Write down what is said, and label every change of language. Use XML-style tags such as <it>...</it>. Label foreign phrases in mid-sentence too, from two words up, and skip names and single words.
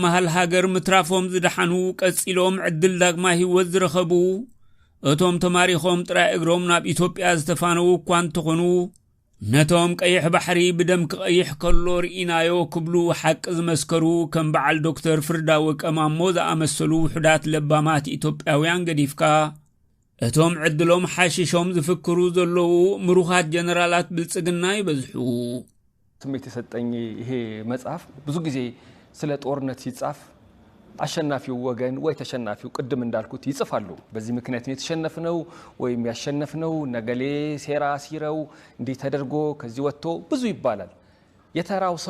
<ti>መሃል ሃገር ምትራፎም ዝደሓኑ ቀጺሎም ዕድል ዳግማ ህይወት ዝረኸቡ እቶም ተማሪኾም ጥራይ እግሮም ናብ ኢትዮጵያ ዝተፋነው እኳ እንተኾኑ ነቶም ቀይሕ ባሕሪ ብደም ክቐይሕ ከሎ ርኢናዮ ክብሉ ሓቂ ዝመስከሩ ከም በዓል ዶክተር ፍርዳወቀ ማሞ ዝኣመሰሉ ውሕዳት ለባማት ኢትዮጵያውያን ገዲፍካ እቶም ዕድሎም ሓሽሾም ዝፍክሩ ዘለዉ ምሩኻት ጀነራላት ብልጽግና ይበዝሑ</ti> <am>ስሜት የሰጠኝ ይሄ መጽሐፍ ብዙ ጊዜ ስለ ጦርነት ሲጻፍ አሸናፊው ወገን ወይ ተሸናፊው ቅድም እንዳልኩት ይጽፋሉ በዚህ ምክንያት ነው የተሸነፈው ወይም ያሸነፈው ነገሌ ሴራ ሲረው እንዲ ተደርጎ ከዚህ ወጥቶ ብዙ ይባላል የተራው ሰው</am>